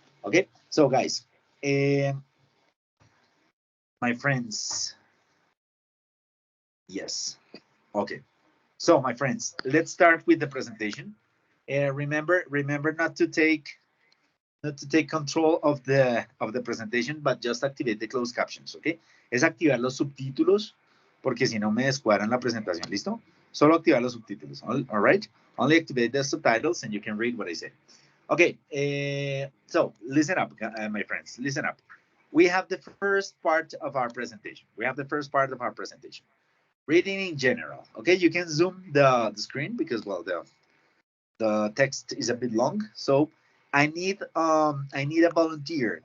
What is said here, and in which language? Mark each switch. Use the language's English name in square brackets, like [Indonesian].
[English] Okay, so guys, my friends, yes, okay. So my friends, let's start with the presentation. Remember not to take not to take control of the presentation, but just activate the closed captions, okay? [Spanish] Es activar los subtítulos, porque si no me descuadran la presentación, ¿listo? Solo activar los subtítulos, [English] all right? Only activate the subtitles and you can read what I say. Okay, so listen up, my friends, listen up. We have the first part of our presentation. We have the first part of our presentation. Reading in general, okay? You can zoom the screen because, well, the text is a bit long, so I need a volunteer.